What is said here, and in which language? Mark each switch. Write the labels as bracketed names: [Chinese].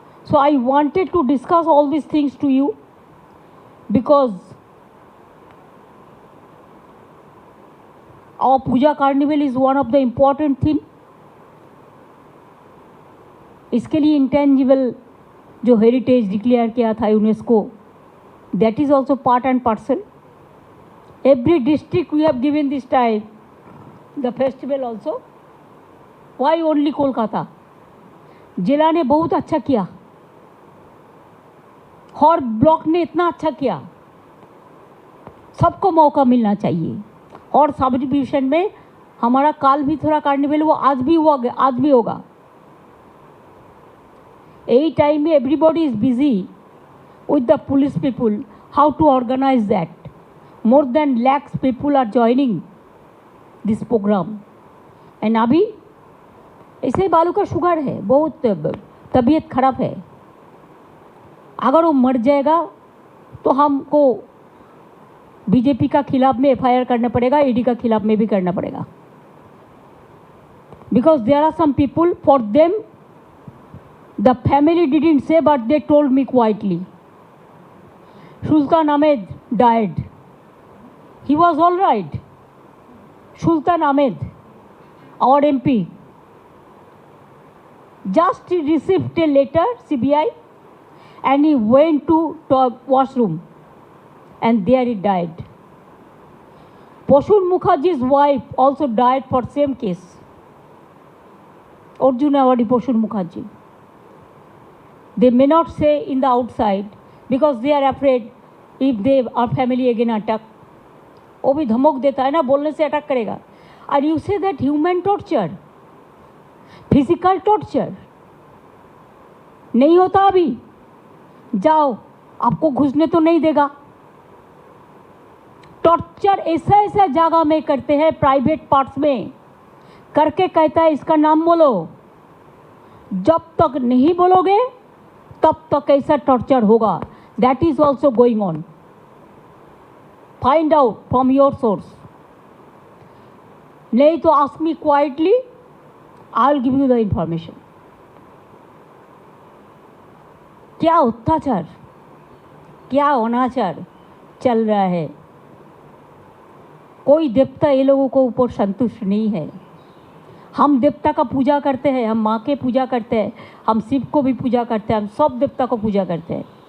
[English] So I wanted to discuss all this things to you because our puja carnival is one of the important thing. [Hindi] इसके लिए intangible जो heritage declare किया था UNESCO, [English] That is also part and parcel. Every district we have given this time the festival also. Why only Kolkata? [Hindi] जिला ने बहुत अच्छा किया, हर ब्लॉक ने इतना अच्छा किया। सबको मौका मिलना चाहिए। और सब डिवीजन में हमारा काल भी थोड़ा कार्निवल हुआ, आज भी हुआ, आज भी होगा। यही टाइम में [English] Everybody is busy with the police people how to organize that. More than lakhs people are joining this program. [Hindi] And अभी ऐसे बालू का शुगर है, बहुत तबीयत खराब है. अगर वो मर जाएगा तो हमको बीजेपी का खिलाफ में एफआईआर करना पड़ेगा, ईडी का खिलाफ में भी करना पड़ेगा. [English] Because there are some people, for them the family didn't say but they told me quietly. Sultan Ahmed died. He was all right. Sultan Ahmed, our MP, just received a letter, CBI, and he went to washroom, and there he died. Poshun Mukherjee's wife also died for same case. Arjun Awadi Poshun Mukherjee. They may not say in the outside because they are afraid if they are family again attack. [Hindi] वो भी धमक देता है ना, बोलने से attack करेगा. और [English] you say that human torture, physical torture [Hindi] नहीं होता अभी. जाओ, आपको घुसने तो नहीं देगा. टॉर्चर ऐसा ऐसा जगह में करते हैं, प्राइवेट पार्ट्स में करके कहता है इसका नाम बोलो. जब तक नहीं बोलोगे तब तक ऐसा टॉर्चर होगा. [English] That is also going on. Find out from your source. [Hindi] नहीं तो [English] ask me quietly, I'll give you the information. [Hindi] क्या अत्याचार, क्या अनाचार चल रहा है. कोई देवता ये लोगों को ऊपर संतुष्ट नहीं है. हम देवता का पूजा करते हैं, हम माँ के पूजा करते हैं, हम शिव को भी पूजा करते हैं, हम सब देवता को पूजा करते हैं.